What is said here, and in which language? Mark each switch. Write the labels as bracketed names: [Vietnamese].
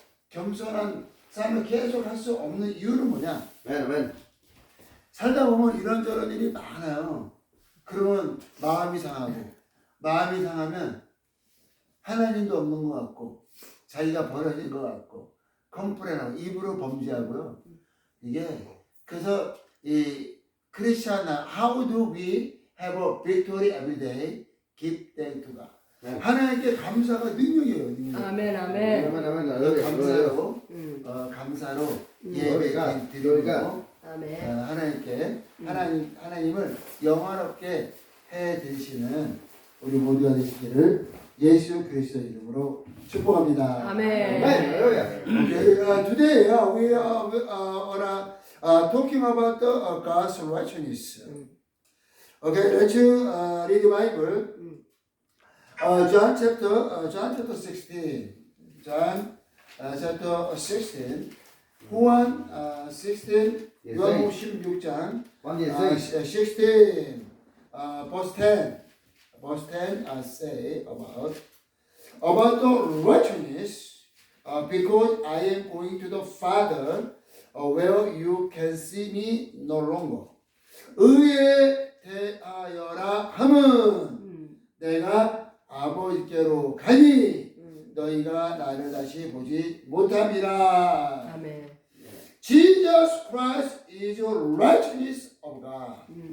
[Korean] 겸손한 삶을 계속 할 수 없는 이유는 뭐냐? [English] Amen. Amen. [Korean] 살다 보면 이런저런 일이 많아요. 그러면 마음이 상하고, 마음이 상하면 하나님도 없는 것 같고, 자기가 버려진 것 같고, 컴플레인하고 입으로 범죄하고요. 이게 그래서 이 크리스찬 [English] how do we have a victory every day? Give thanks to God. [Korean] 네. 하나님께 감사가 능력이에요. 능력. [English] Amen. [Korean] 아멘 아멘. [English] Amen. Amen. [Korean] 감사로 감사로 우리가 드리고 아멘. 하나님께 하나님을 영화롭게 해 드리시는 우리 모두가 되시기를 예수 그리스도 이름으로 축복합니다. 아멘. [English] Hallelujah. Okay, today we are talking about God's righteousness. Okay, let's read the Bible. John chapter 16. John chapter 16. [Korean] 후한 16. 요한복음 16장 16 verse 10. [English] Verse 10 say about the righteousness because I am going to the Father where you can see me no longer. [Korean] 의에 대하여라 함은 내가 아버지께로 가니 너희가 나를 다시 보지 못함이라. 아멘. [English] Jesus Christ is your righteousness of God.